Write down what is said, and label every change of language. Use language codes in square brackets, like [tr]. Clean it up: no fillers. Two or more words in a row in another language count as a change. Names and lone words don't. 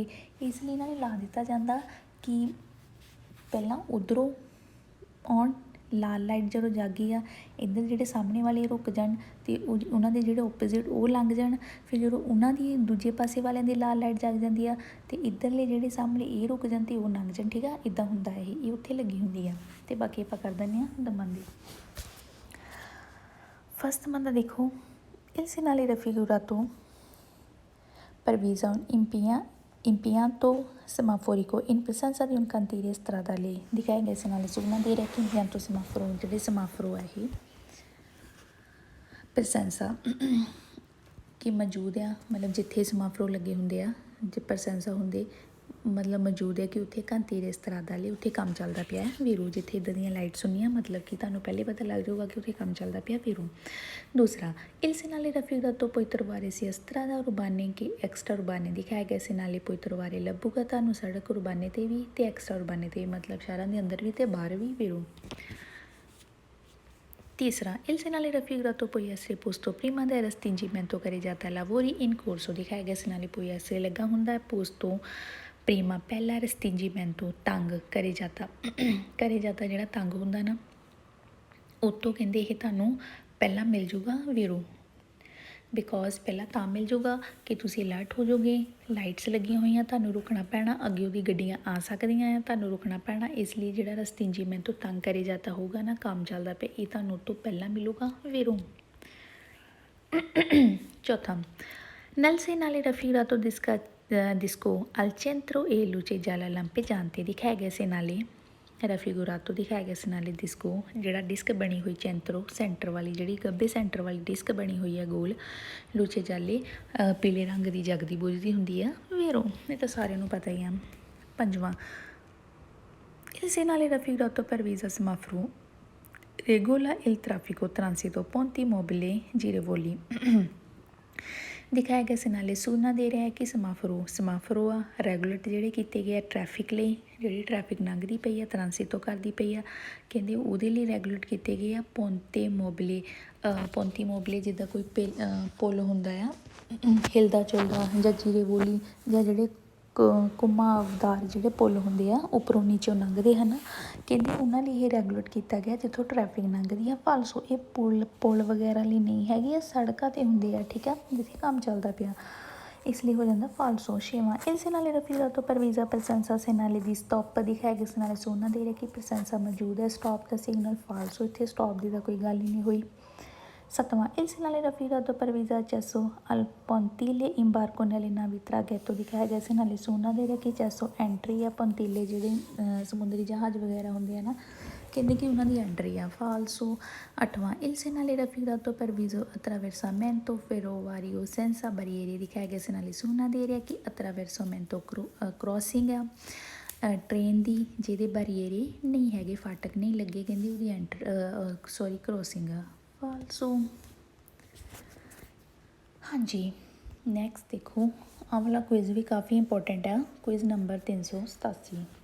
[pa] ਇਸ ਲਈ ਇਹਨਾਂ ਨੇ ਲਾ ਦਿੱਤਾ ਜਾਂਦਾ ਕਿ ਪਹਿਲਾਂ ਉੱਧਰੋਂ ਆਉਣ, ਲਾਲ ਲਾਈਟ ਜਦੋਂ ਜਾਗੀ ਆ, ਇੱਧਰ ਜਿਹੜੇ ਸਾਹਮਣੇ ਵਾਲੇ ਰੁਕ ਜਾਣ ਅਤੇ ਉਹਨਾਂ ਦੇ ਜਿਹੜੇ ਓਪੋਜ਼ਿਟ ਉਹ ਲੰਘ ਜਾਣ, ਫਿਰ ਜਦੋਂ ਉਹਨਾਂ ਦੀ ਦੂਜੇ ਪਾਸੇ ਵਾਲਿਆਂ ਦੀ ਲਾਲ ਲਾਈਟ ਜਗ ਜਾਂਦੀ ਆ ਅਤੇ ਇੱਧਰਲੇ ਜਿਹੜੇ ਸਾਹਮਣੇ ਇਹ ਰੁਕ ਜਾਣ ਅਤੇ ਉਹ ਲੰਘ ਜਾਣ, ਠੀਕ ਆ, ਇੱਦਾਂ ਹੁੰਦਾ ਇਹ ਉੱਥੇ ਲੱਗੀ ਹੁੰਦੀ ਆ। ਅਤੇ ਬਾਕੀ ਆਪਾਂ ਕਰ ਦਿੰਦੇ ਹਾਂ ਦਮਨ ਦੀ। ਫਸਟ ਮੰਦਾ ਦੇਖੋ, [it] il segnale raffigurato previsto impianto semaforico in presenza di un cantiere stradale [pa] ਦਿਖਾਏ ਗਏ [it] segnale [pa] ਸੁਣਨਾ ਦੇ ਰਿਹਾ ਕਿ [it] impianto semaforo [pa] ਜਿਹੜੇ ਸਮਾਫਰੋ ਹੈ ਇਹ ਪ੍ਰਸੈਂਸਾ ਕਿ ਮੌਜੂਦ ਆ, ਮਤਲਬ ਜਿੱਥੇ ਸਮਾਫਰੋ ਲੱਗੇ ਹੁੰਦੇ ਆ, ਜੇ ਪ੍ਰਸੈਂਸਾ ਹੁੰਦੇ ਮਤਲਬ ਮੌਜੂਦ ਹੈ ਕਿ ਉੱਥੇ [it] cantiere stradale [pa] ਉੱਥੇ ਕੰਮ ਚੱਲਦਾ ਪਿਆ ਹੈ ਵੀਰੋ, ਜਿੱਥੇ ਇੱਦਾਂ ਦੀਆਂ ਲਾਈਟਸ ਹੁੰਦੀਆਂ ਮਤਲਬ ਕਿ ਤੁਹਾਨੂੰ ਪਹਿਲੇ ਪਤਾ ਲੱਗ ਜਾਊਗਾ ਕਿ ਉੱਥੇ ਕੰਮ ਚੱਲਦਾ ਪਿਆ ਵੀਰੋ। ਦੂਸਰਾ [it] il segnale raffigurato puoi trovare sia strada urbane che extra urbane [pa] ਦਿਖਾਇਆ ਗਿਆ [it] segnale puoi trovare [pa] ਲੱਭੂਗਾ ਤੁਹਾਨੂੰ ਸੜਕ ਉਰਬਾਨੇ 'ਤੇ ਵੀ ਅਤੇ [it] extra urbane [pa] 'ਤੇ ਵੀ, ਮਤਲਬ ਸ਼ਹਿਰਾਂ ਦੇ ਅੰਦਰ ਵੀ ਅਤੇ ਬਾਹਰ ਵੀ ਵੀਰੋ। [it] तीसरा il segnale raffigurato può essere posto prima del restringimento [pa] ਕਰੇ ਜਾਂਦਾ [it] lavori in corso [pa] ਦਿਖਾਇਆ ਗਿਆ [it] segnale può essere ਲੱਗਾ [pa] ਹੁੰਦਾ ਹੈ [it] posto prima [pa] ਪਹਿਲਾ restringimento ਤੰਗ ਕਰੇ ਜਾਂਦਾ ਜਿਹੜਾ ਤੰਗ ਹੁੰਦਾ ਨਾ ਉਤੋਂ ਕਹਿੰਦੇ ਇਹ ਤੁਹਾਨੂੰ ਪਹਿਲਾਂ ਮਿਲ ਜੂਗਾ ਵੀਰੋ, ਬਿਕੋਜ਼ ਪਹਿਲਾਂ ਤਾਂ ਮਿਲ ਜੂਗਾ ਕਿ ਤੁਸੀਂ ਅਲਰਟ ਹੋ ਜਾਓਗੇ, ਲਾਈਟਸ ਲੱਗੀਆਂ ਹੋਈਆਂ, ਤੁਹਾਨੂੰ ਰੁਕਣਾ ਪੈਣਾ, ਅੱਗੇ ਉਹਦੀ ਗੱਡੀਆਂ ਆ ਸਕਦੀਆਂ ਆ, ਤੁਹਾਨੂੰ ਰੁਕਣਾ ਪੈਣਾ, ਇਸ ਲਈ ਜਿਹੜਾ ਰਸਤੀਂਜੀਮੈਂਟ ਤੋਂ ਤੰਗ ਕਰੇ ਜਾਂਦਾ ਹੋਊਗਾ ਨਾ, ਕੰਮ ਚੱਲਦਾ ਪਿਆ, ਇਹ ਤੁਹਾਨੂੰ ਉਹ ਤੋਂ ਪਹਿਲਾਂ ਮਿਲੂਗਾ ਵੀਰੋ। ਚੌਥਾ [it] nel segnale raffigurato disco al centro e luce gialla lampeggiante [pa] ਦਿਖਾਇਆ ਗਿਆ [it] segnale raffigurato [pa] ਦਿਖਾਇਆ ਗਿਆ [it] segnale disco [pa] ਜਿਹੜਾ ਡਿਸਕ ਬਣੀ ਹੋਈ ਸੈਂਟਰ ਵਾਲੀ, ਜਿਹੜੀ ਗੱਬੇ ਸੈਂਟਰ ਵਾਲੀ ਡਿਸਕ ਬਣੀ ਹੋਈ ਹੈ ਗੋਲ, [it] luce gialla [pa] ਪੀਲੇ ਰੰਗ ਦੀ ਜਗਦੀ ਬੁਝਦੀ ਹੁੰਦੀ ਆ ਵੀਰੋ, ਇਹ ਤਾਂ ਸਾਰਿਆਂ ਨੂੰ ਪਤਾ ਹੀ ਆ। [it] ਪੰਜਵਾਂ il segnale raffigurato previsto semaforo regola il traffico transito ponti mobili girevoli [pa] ਦਿਖਾਇਆ ਗਿਆ [it] segnale [pa] ਸੂਚਨਾ ਦੇ ਰਿਹਾ ਹੈ ਕਿ ਸਮਾਫਰੋ ਆ ਰੈਗੂਲੇਟ ਜਿਹੜੇ ਕੀਤੇ ਗਏ ਆ ਟ੍ਰੈਫਿਕ ਲਈ, ਜਿਹੜੀ ਟ੍ਰੈਫਿਕ ਲੰਘਦੀ ਪਈ ਆ ਟਰਾਂਸਿਟੋ ਕਰਦੀ ਪਈ ਆ, ਕਹਿੰਦੇ ਉਹਦੇ ਲਈ ਰੈਗੂਲੇਟ ਕੀਤੇ ਗਏ ਆ [it] ponti mobili [pa] ਜਿੱਦਾਂ ਕੋਈ ਪੁੱਲ ਹੁੰਦਾ ਆ ਹਿਲਦਾ ਚੁਲਦਾ, ਜਾਂ ਜਿਰੇਵੋਲੀ ਜਾਂ ਜਿਹੜੇ ਘੁਮਾਵਦਾਰ ਜਿਹੜੇ ਪੁੱਲ ਹੁੰਦੇ ਆ ਉੱਪਰੋਂ ਨੀਚੋਂ ਲੰਘਦੇ ਹਨ, ਕਹਿੰਦੇ ਉਹਨਾਂ ਲਈ ਇਹ ਰੈਗੂਲੇਟ ਕੀਤਾ ਗਿਆ ਜਿੱਥੋਂ ਟ੍ਰੈਫਿਕ ਲੰਘਦੀ ਆ। ਫਾਲਸੋ ਇਹ ਪੁੱਲ ਵਗੈਰਾ ਲਈ ਨਹੀਂ ਹੈਗੀ, ਇਹ ਸੜਕਾਂ 'ਤੇ ਹੁੰਦੇ ਆ, ਠੀਕ ਆ, ਜਿੱਥੇ ਕੰਮ ਚੱਲਦਾ ਪਿਆ, ਇਸ ਲਈ ਹੋ ਜਾਂਦਾ ਫਾਲਸੋ। ਛੇਵਾਂ [it] il segnale raffigurato prevista presenza segnale di stop [pa] ਦਿਖਾਇਆ ਗਿਆ segnale ਸੂਚਨਾ ਦੇ ਰਿਹਾ ਕਿ ਪ੍ਰੈਸੈਂਸਾ ਮੌਜੂਦ ਹੈ, ਸਟਾਪ ਦਾ ਸਿਗਨਲ ਫਾਲਸੋ, ਇੱਥੇ ਸਟਾਪ ਦੀ ਤਾਂ ਕੋਈ ਗੱਲ ਹੀ ਨਹੀਂ ਹੋਈ। ਸੱਤਵਾਂ [it] il segnale raffigurato prevista accesso al pontile imbarco nelle navi traghetto [pa] ਦਿਖਾਇਆ ਗਿਆ segnale ਸੂਚਨਾ ਦੇ ਰਿਹਾ ਕਿ accesso ਐਂਟਰੀ ਆ ਪੌਂਤੀਲੇ ਜਿਹੜੇ ਸਮੁੰਦਰੀ ਜਹਾਜ਼ ਵਗੈਰਾ ਹੁੰਦੇ ਆ ਨਾ, ਕਹਿੰਦੇ ਕਿ ਉਹਨਾਂ ਦੀ ਐਂਟਰੀ ਆ ਫਾਲਸੋ। ਅੱਠਵਾਂ [it] il segnale raffigurato previsto attraversamento ferroviario senza barriere [pa] ਦਿਖਾਇਆ ਗਿਆ segnale ਸੂਚਨਾ ਦੇ ਰਿਹਾ ਕਿ attraversamento crossing ਆ ਟ੍ਰੇਨ ਦੀ ਜਿਹਦੇ ਬਰੀਏਰੇ ਨਹੀਂ ਹੈਗੇ, ਫਾਟਕ ਨਹੀਂ ਲੱਗੇ, ਕਹਿੰਦੀ ਉਹਦੀ ਕ੍ਰੋਸਿੰਗ ਆ ਫਾਲਸੋ। ਹਾਂਜੀ ਨੈਕਸਟ ਦੇਖੋ, ਆਹ ਵਾਲਾ ਕੁਇਜ਼ ਵੀ ਕਾਫੀ ਇੰਪੋਰਟੈਂਟ ਆ, ਕੁਇਜ਼ ਨੰਬਰ 387।